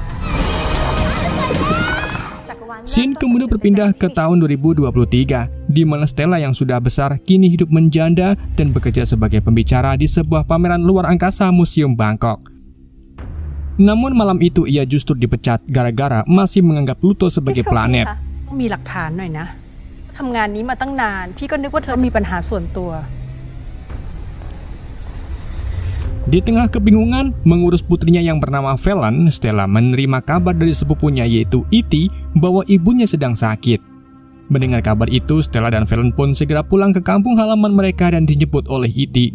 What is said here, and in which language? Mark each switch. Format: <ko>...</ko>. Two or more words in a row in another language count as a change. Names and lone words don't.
<id>Scene kemudian berpindah ke tahun 2023, di mana Stella yang sudah besar kini hidup menjanda dan bekerja sebagai pembicara di sebuah pameran luar angkasa Museum Bangkok. Namun malam itu ia justru dipecat gara-gara masih menganggap Pluto sebagai planet.</id> <th>มีหลักฐานหน่อยนะทำงานนี้มาตั้งนานพี่ก็นึกว่าเธอมีปัญหาส่วนตัว</th> <id>Di tengah kebingungan mengurus putrinya yang bernama Fallon, Stella menerima kabar dari sepupunya yaitu E.T. bahwa ibunya sedang sakit. Mendengar kabar itu, Stella dan Fallon pun segera pulang ke kampung halaman mereka dan dijemput oleh E.T.</id>